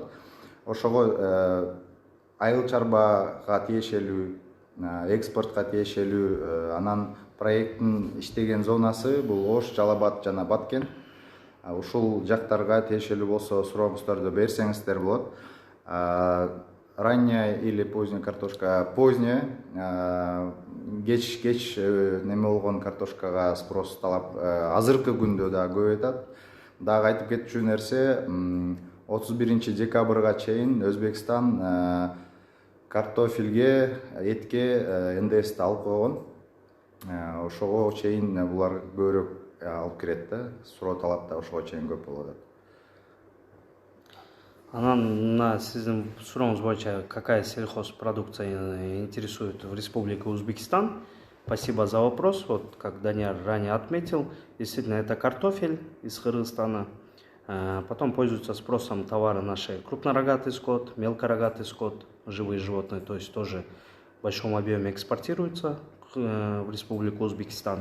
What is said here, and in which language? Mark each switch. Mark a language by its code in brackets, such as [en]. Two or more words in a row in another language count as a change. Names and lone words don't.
[ky] Ошого айыл чарбага тиешелүү, экспортко тиешелүү, анан проекттин иштеген зонасы бул Ош, Жалал Абад жана Баткен. Ушул жактарга тиешелүү болсо сурооңуздарды берсеңиздер болот. [ru] Ранняя или поздняя картошка? Поздняя. [ky] Кеч неме болгон картошкага спрос талап азыркы күндө да көбөйтөт. Дагы айтып кетчү нерсе, 31 декабрга чейин Өзбекстан картофелге, этке НДСти алып койгон. Ошого чейин булар көбүрөөк алып кирет да, суроо талап да ошого чейин көп болуп атат. Анан мына сиздин сурооңуз боюнча [ru] какая сельхозпродукция интересует в Республике Узбекистан? Спасибо за вопрос. Вот как Даниэль ранее отметил, действительно это картофель из Кыргызстана. Потом пользуются спросом товары наши крупнорогатый скот, мелкорогатый скот, живые животные, то есть тоже в большом объеме экспортируются в Республику Узбекистан.